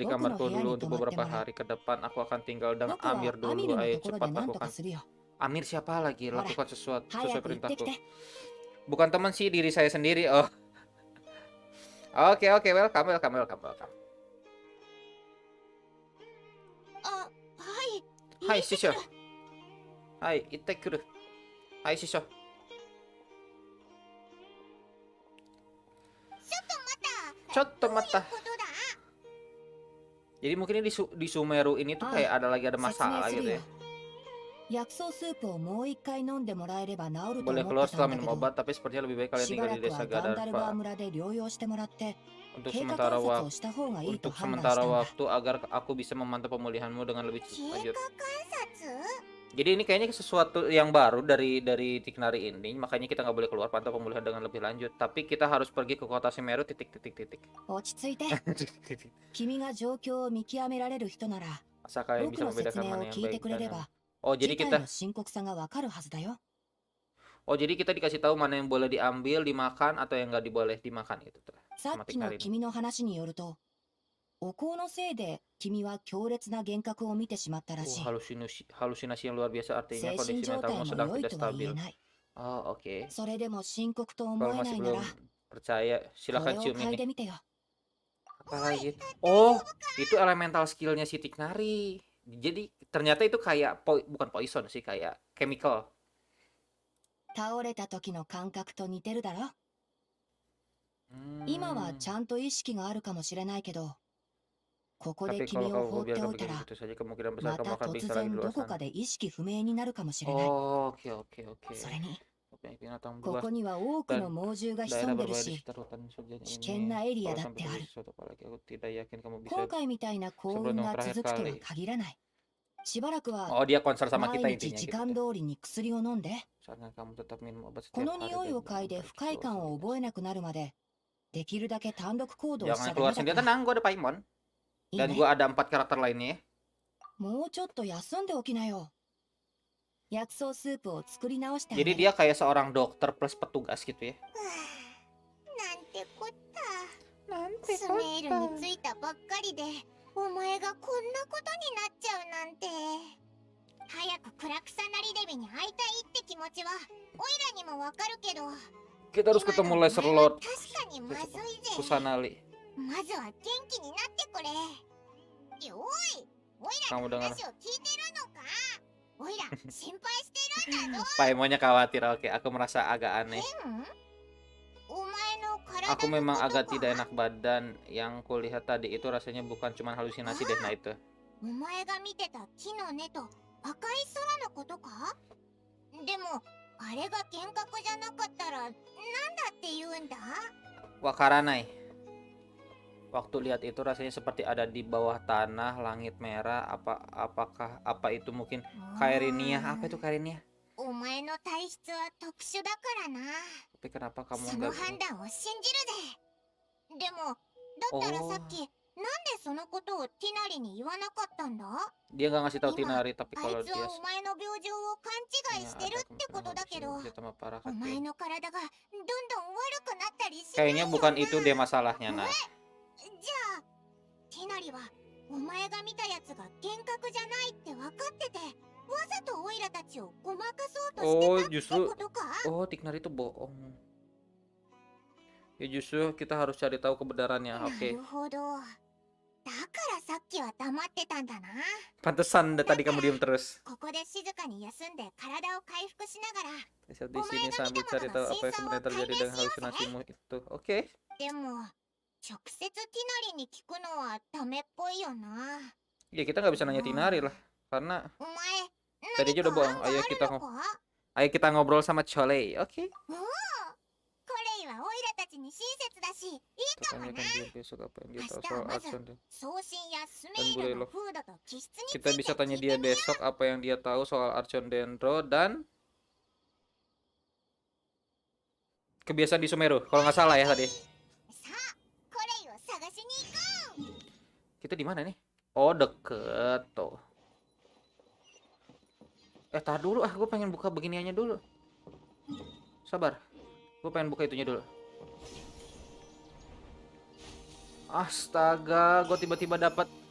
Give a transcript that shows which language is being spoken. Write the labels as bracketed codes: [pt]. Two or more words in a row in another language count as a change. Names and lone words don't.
[ja] 僕の [id] kamarku [ja] Heya [id] dulu [ja] ni [id] untuk [ja] tomatte [id] beberapa [ja] morau. [id] hari ke depan. Aku akan tinggal dengan [ja] 僕は Amir アミ [id] dulu. [ja] ルの [id] Ayo [ja] ところ [id] cepat [ja] で何と [id] lakukan. [ja] かするよ [id] Amir siapa lagi? [ja] Hora, [id] Lakukan sesuai [ja] 早く行ってき [id] perintahku. [ja] て [id] Bukan teman sih, diri saya sendiri. Oh. Oke, welcome. [ja] あはいはい、師匠。はい、行ってくる. Hai, Shisho. ちょっと待ったちょっと待った. ことだ。 [id] Jadi mungkin ini di Sumeru ini tuh kayak ada lagi ada [ja] 説明 [id] masalah [ja] する [id] gitu [ja] よ [id] ya. [ja] 薬草スープをもう一回飲んでもらえれば治ると [id] Boleh [ja] 思 [id] keluar [ja] ってた [id] setelah [ja] んだけ [id] minum [ja] ど [id] obat, tapi sepertinya lebih baik kalian [ja] しば [id] tinggal [ja] ら [id] di [ja] くは [id] desa [ja] ガンダルバー Gadarva 村で療養してもらって [id] untuk [ja] 経過 [id] sementara [ja] 観察 [id] waktu. [ja] をした方がいいと [id] Untuk [ja] 判断し [id] sementara [ja] たんだ [id] waktu agar aku bisa memantau pemulihanmu dengan lebih [ja] 経 [id] lanjut. [ja] 過観察？ [id] Jadi ini kayaknya sesuatu yang baru dari Tiknari ini, makanya kita nggak boleh keluar pantau pemulihan dengan lebih lanjut. Tapi kita harus pergi ke kota Sumeru titik. [ja] 落ち着いて君が状況を見極められる人なら [id] Masa kalian [ja] 僕 [id] bisa [ja] の説 [id] membedakan [ja] 明を [id] mana yang [ja] 聞いて [id] baik [ja] くれ [id] dan [ja] れ [id] yang... [ja] ば [id] Oh [ja] 事 [id] jadi [ja] 態 [id] kita [ja] の深刻さがわかるはずだよ [id] Oh jadi kita dikasih tahu mana yang boleh diambil, dimakan atau yang nggak diboleh dimakan gitu tuh. [ja] さっきの君の話によるとお香のせいで君は強烈な幻覚を見てしまったらしい [id] Halusinasi yang luar biasa artinya [ja] 精神 [id] kondisi [ja] 状 [id] mentalmu [ja] 態も [id] sedang [ja] 良い [id] tidak [ja] とは言 [id] stabil. [ja] えない [id] Oh oke. [ja] それでも深刻と思 [id] Kalau [ja] えな [id] masih [ja] いなら [id] belum percaya, [ja] こ [id] silakan [ja] れを [id] cium [ja] 嗅い [id] ini. [ja] でみてよ [id] Apa lagi? Oh, itu [en] elemental skillnya [id] si Tiknari. Jadi ternyata itu kayak bukan poison sih, kayak chemical. [ja] 倒れた時の感覚と似てるだろ Hmm. 今はちゃんと意識があるかもしれないけどここで [id] Tapi [ja] 君 [id] kalau [ja] を放 [id] kau [ja] って [id] biarkan [ja] おいた [id] begini [ja] ら [id] gitu saja, kemungkinan besar [ja] ま [id] kamu [ja] た [id] akan [ja] 突 [id] pingsan lagi di [ja] 然 [id] luar [ja] どこ [id] sana. [ja] かで意識不明になるかもしれない [id] Oh, oke. [ja] それに [id] Binatang [ja] こ [id] buas [ja] こには多くの猛獣が [id] daerah [ja] 潜んでる [id] berbahaya di [ja] し [id] sekitar hutan surga [ja] 危 [id] ini. [ja] 険なエリア [id] Kalau [ja] だって [id] sampai [ja] あ [id] terjadi [ja] る [id] sesuatu apalagi aku tidak yakin kamu bisa. [ja] 今回みたいな幸運が続くとは限らないしばらくは [id] Oh, dia konser sama [ja] 毎 [id] kita [ja] 日 [id] intinya [ja] 時 [id] gitu. [ja] 間通りに薬を飲んで [id] Misalkan kamu tetap minum obat [ja] こ [id] setiap [ja] の [id] hari [ja] 匂い [id] dan [ja] を嗅いで [id] jangan [ja] 不快感を [id] terus-terusan. [ja] 覚えなくなるまでできるだけ単独行動しち [id] Jangan [ja] ゃダ [id] keluar [ja] メだ [id] sendiri. [ja] から [id] Tenang, gua ada Paimon. [ja] いい [id] Dan [ja] ね [id] gua ada 4 karakter lainnya ya. [ja] もうちょっと休んでおきなよ薬草スープを作り直してあ [id] Jadi [ja] げる [id] dia kayak seorang dokter plus petugas gitu ya. [ja] なんてこったスメールについたばっかりでお前がこんなことになっちゃうなんて早くクラクサなりデビに会いたいって気持ちはオイラにもわかるけど [id] Kita harus [ja] 今 [id] ketemu [ja] のお前 [id] Laser [ja] は [id] Lord [ja] 確かにまずいぜ [id] Kusanali. [ja] まずは元気になってくれおいオイラ [id] Kamu [ja] の [id] dengar [ja] 話を聞いてるのかオイラ心配してるんだぞ [id] Paimonnya khawatir. Oke, aku merasa agak aneh. [ja] お前の体 [id] Aku [ja] の [id] memang [ja] こと [id] agak [ja] か [id] tidak enak badan. Yang kulihat tadi itu rasanya bukan cuma halusinasi deh. Nah itu. [ja] お前が見てた木の根と赤い空のことかでもあれが幻覚じゃなかったらなんだって言うんだ Wakaranai. [id] Waktu lihat itu rasanya seperti ada di bawah tanah, langit merah. Apakah itu mungkin Kairinia? Apa itu Kairinia? [ja] お前の体質は特殊だからな [id] Tapi kenapa [ja] そ [id] kamu [ja] の [id] enggak? [ja] 判断を信じるぜでもだったらさっきなんでそのことをティナリに言わなかったんだ [id] Dia nggak ngasih tahu [ja] Ima, [id] Tinari, tapi [ja] あ [id] kalau [ja] いつ [id] dia [ja] はお前の病状を勘違いしてるってことだけど [id] dia tambah parah [ja] お前 [id] kecil. [ja] の体がどんどん悪くなったりしない [id] Kayaknya [ja] よ [id] bukan [ja] な [id] itu deh masalahnya, nah. [ja] じゃあティナリはお前が見たやつが幻覚じゃないって分かっててわざとオイラたちをごまかそうとしてたってことか [id] Oh, Tiknari itu bohong. Ya justru kita harus cari tahu kebenarannya. [ja] な [id] Oke. [ja] るほどだからさっきは黙ってたんだな [id] Pantesan tadi kamu diem terus. [ja] ここで静かに休んで体を回復しながら [id] Saya di sini sambil cari tahu apa yang sebenarnya terjadi dengan halusinasimu itu. Oke. [ja] でも直接ティナリに聞くのはダメっぽいよな [id] Ya kita nggak bisa nanya Tinari lah, karena [ja] お前 [id] tadi aja udah [ja] 何か [id] bohong. [ja] 案があるのか [id] Ayo kita ngobrol sama Chole. Oke. [ja] おおこれはオイラたちに親切だしいいかもな [id] Tanyakan dia besok apa yang dia tahu Pasti soal amat. Archon dan [ja] 送信やスメールの風土と気質につい [id] kita [ja] て [id] bisa [ja] 聞 [id] tanya [ja] いて [id] dia [ja] みよう [id] besok apa yang dia tahu soal Archon Dendro dan kebiasaan di Sumeru. Kalau nggak salah ya tadi. [ja] さあコレイを探しに行こう [id] Kita di mana nih? Oh, deket tuh. Tar dulu gue pengen buka beginiannya dulu. Sabar. Gue pengen buka itunya dulu. Astaga, gue tiba-tiba dapat.